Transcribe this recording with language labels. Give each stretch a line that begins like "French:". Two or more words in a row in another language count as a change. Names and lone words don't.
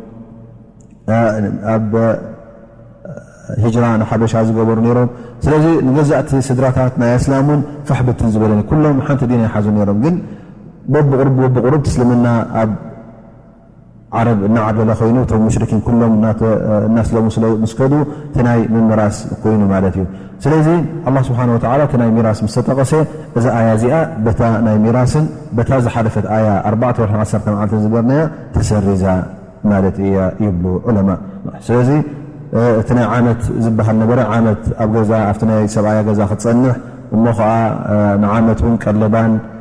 Tigrinya: ኣብ ሂጅራ ንሓበሻ ዝገበሩ ነይሮም ስለዚ ንገዛእቲ ስድራታት ናይ እስላሙን ፋሕብትን ዝበለኒ ኩሎም ሓንቲ ዲና ይሓዙ ነይሮም ግን በብቁርብ እስልምና ኣብ ዓረብ እናዓበለ ኮይኑ ቶም ሙሽሪኪን ኩሎም እናስለሙ ምስከዱ እቲ ናይ ምምራስ ኮይኑ ማለት እዩ ስለዚ
Arabic: الله سبحانه وتعالى
Tigrinya: እቲ ናይ ሚራስ ምስ ተጠቐሰ እዛ ኣያ እዚኣ በታ ናይ ሚራስን በታ ዝሓለፈት ኣያ 410 መዓልትን ዝገርናያ ተሰሪዛ ማለት እያ ይብሉ ዑለማ ስለዚ እቲ ናይ ዓመት ዝበሃል ነበረ ዓመት ኣብ ገዛ ኣብቲ ናይ ሰብኣያ ገዛ ክትፀንሕ እሞ ከዓ ንዓመት እውን ቀለባን